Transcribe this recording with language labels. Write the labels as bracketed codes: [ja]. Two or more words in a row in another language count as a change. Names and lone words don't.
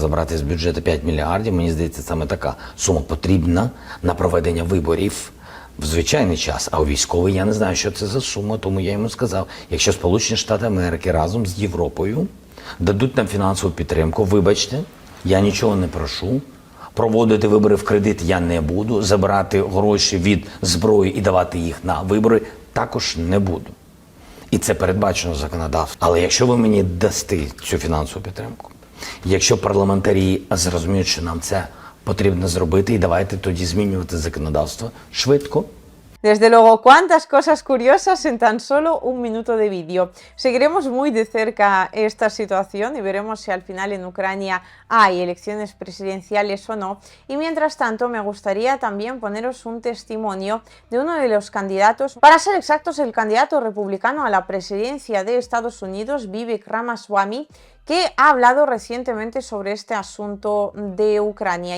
[uk] забрати з бюджету 5 мільярдів, мені здається, саме така сума потрібна на проведення виборів в звичайний час, а у військовий я не знаю, що це за сума, тому я йому сказав, якщо Сполучені Штати Америки разом з Європою дадуть нам фінансову підтримку, вибачте, я нічого не прошу, проводити вибори в кредит я не буду, забирати гроші від зброї і давати їх на вибори також не буду. І це передбачено законодавством. Але якщо ви мені дасте цю фінансову підтримку, якщо парламентарі зрозуміють, що нам це потрібно зробити, і давайте тоді змінювати законодавство швидко. [es] Desde luego, cuántas cosas curiosas en tan solo un minuto de vídeo. Seguiremos muy de cerca esta situación y veremos si al final en Ucrania hay elecciones presidenciales o no. Y mientras tanto, me gustaría también poneros un testimonio de uno de los candidatos, para ser exactos, el candidato republicano a la presidencia de Estados Unidos, Vivek Ramaswamy, que ha hablado recientemente sobre este asunto de Ucrania.